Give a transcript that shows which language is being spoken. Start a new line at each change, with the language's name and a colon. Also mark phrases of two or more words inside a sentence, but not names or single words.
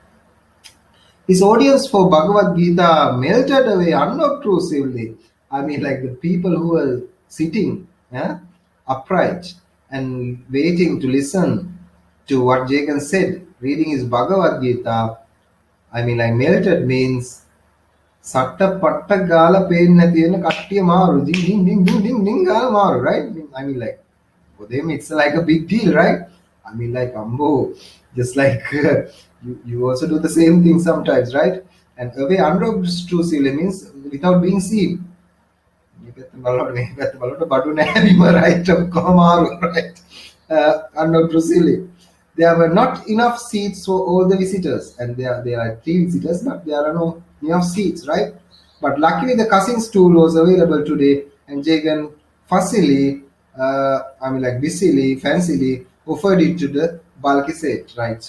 English: His audience for Bhagavad Gita melted away unobtrusively. I mean, like the people who were sitting upright and waiting to listen to what Jagan said, reading his Bhagavad Gita. I mean, like melted means
Sinhala: සට්ට පට්ට ගාලා පේන්නේ නැති වෙන කට්ටිය මාරු ding ගාලා මාරු,
English: right? I mean, like for them it's like a big deal, right? I mean, like ambo, just like you also do the same thing sometimes, right? And away unobtrusively means without being seen.
Sinhala: මේ පැත්ත බලනකොට මේ පැත්ත බලනකොට බඩු නැහැ බිම, right? ඔක්කොම මාරු,
English: right? Unobtrusively. There were not enough seats for all the visitors, and there are three visitors, but there are no enough seats, right? But luckily the cousin stool was available today, and Jagan fussily, busily, fancily offered it to the bulky Seth, right?